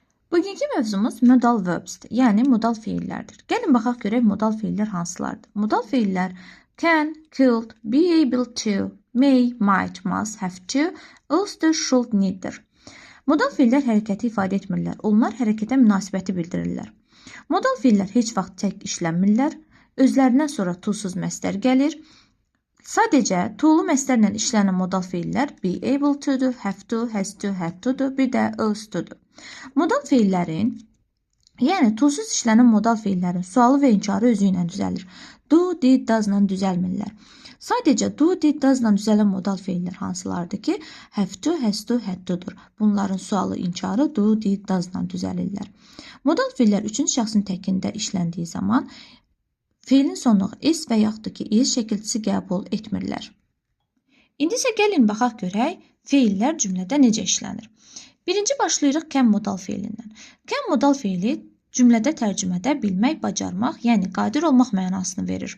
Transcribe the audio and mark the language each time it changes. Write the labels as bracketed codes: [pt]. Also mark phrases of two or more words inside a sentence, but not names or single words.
[az] Bugünkü mövzumuz [en] modal verbs'dir, [az] yəni modal feillərdir. Gəlin baxaq görək modal feillər hansılardır. Modal feillər [en] can, could, be able to, may, might, must, have to, ought, should, [az] need-dir. Modal feillər hərəkəti ifadə etmirlər. Onlar hərəkətə münasibəti bildirirlər. Modal feillər heç vaxt tək işlənmirlər. Özlərindən sonra to-suz məstər gəlir. Sadəcə to-lu məstərlə işlənən modal feillər [en] be able to- [az] dur, [en] have to, has to, had to- [az] dur, bir də [en] ought to- [az] dur. Modal feillərin, yəni to-suz işlənən modal feillərin sualı və inkarı özü ilə düzəlir. [en] Do, did, [az] does-la düzəlmirlər. Sadəcə [en] do, did, [az] does-la düzələn modal feillər hansılardır ki, [en] have to, has to, had to-dur. [az] Bunların sualı, inkarı [en] do, did, [az] does-la düzəlirlər. Modal feillər üçüncü şəxsin təkində işləndiyi zaman feilin sonluğu s və yaxud ki, is şəkilçisi qəbul etmirlər. İndi isə gəlin baxaq görək feillər cümlədə necə işlənir. Birinci başlayırıq can modal feilindən. Can modal feili cümlədə tərcümədə bilmək, bacarmaq, yəni qadir olmaq mənasını verir.